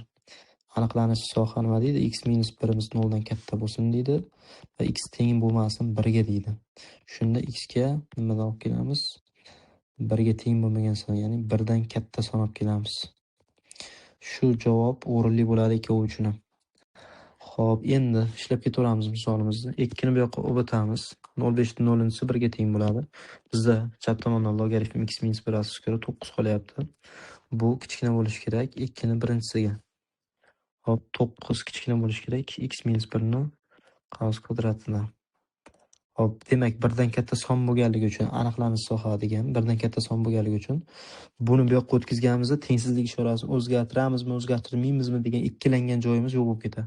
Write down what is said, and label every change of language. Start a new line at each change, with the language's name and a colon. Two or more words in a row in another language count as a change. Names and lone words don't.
Uzbek: Aniqlanish soha nima deydi? X minus 1imiz 0 dan katta bo'lsin deydi va x teng bo'lmasin 1 ga deydi. Shunda x ga nimadan olib kelamiz? 1 ga teng bo'lmagan son, ya'ni 1 dan katta son olib kelamiz. Shu javob o'rinli bo'ladi ikkovi uchun ham. Xo'p, endi ishlab ketaveramiz misolimizni. 2 ni bu yoqqa olib o'tamiz. 0,5 ni 0-si 1 ga teng bo'ladi. Bizda chap tomondan logaritm x minus 1 asos kira 9 qolyapti. Bu kichkina bo'lishi kerak 2 ni birinchisiga. Hop, 9 kichkina bo'lishi kerak x minus 1 ni qaus kvadratidan. Hop, demak 1 dan katta son bo'lganligi uchun aniqlanish soha degan 1 dan katta son bo'lganligi uchun buni bu yoqqa o'tkazganimizda tengsizlik ishorasini o'zgartiramizmi, o'zgartirmaymizmi degan ikkilangan joyimiz yo'q bo'lib ketadi.